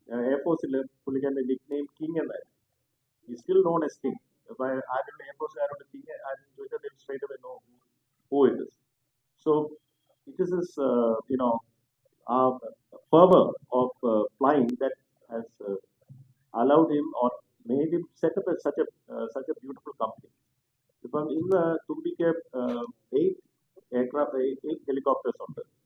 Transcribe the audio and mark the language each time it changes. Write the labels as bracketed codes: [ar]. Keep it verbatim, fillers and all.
[ml] എയർഫോഴ്സിലെ പുള്ളിക്കാരൻ്റെ നിക് name king എന്നായിരുന്നു. [en] ഈ still known as king. [ml] അപ്പൊ ആരുടെ എയർഫോഴ്സുകാരോട് കിങ് ആരും ചോദിച്ചാൽ [en] they straight away know who who it is. So it is this, uh, you know, uh, fervor of uh, flying that has uh, allowed him or made him set up a, such a uh, such a beautiful company. [ml] ഇപ്പം ഇന്ന് തുമ്പിക്ക് eight aircraft eight helicopters ഉണ്ട്.